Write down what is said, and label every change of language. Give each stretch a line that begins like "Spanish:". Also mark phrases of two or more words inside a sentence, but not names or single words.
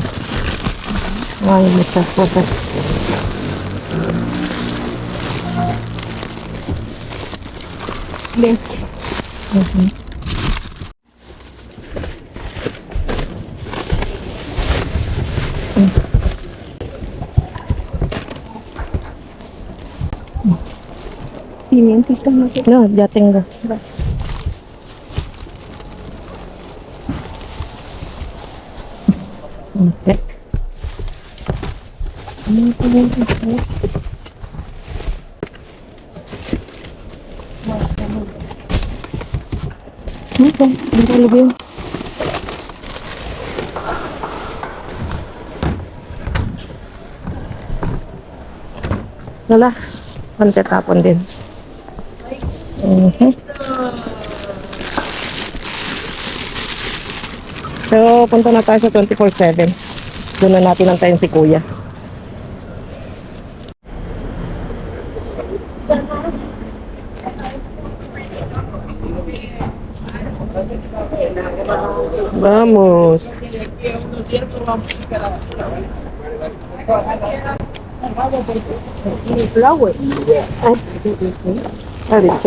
Spanish: Ay, muchas cosas. Leche. Pimientita, no sé. No, ya tengo. Okay.
Filipino: Okay, dito lagyan. Wala. Konti tapon din. So, punta na tayo sa 24/7. Doon na natin antayin si Kuya.
Spanish: Vamos. Ah, dicho.